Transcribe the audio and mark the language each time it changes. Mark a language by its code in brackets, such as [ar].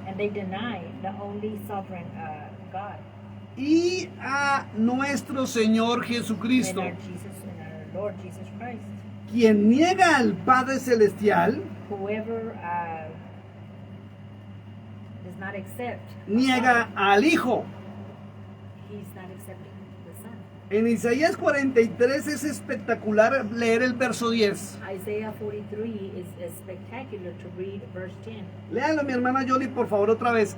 [en] and they deny the only sovereign God [es] y a nuestro Señor Jesucristo. [en] and our Jesus and our Lord Jesus Christ. [es] Quien niega al Padre Celestial, [en] Whoever does not accept the [es] niega [en] Father, [es] al Hijo. [en] he's not accepting the Son. [es] En Isaías 43 es espectacular leer el verso 10. [en] Isaiah 43 is spectacular to read verse 10. [es] Léalo, mi hermana Yoli, por favor, otra vez.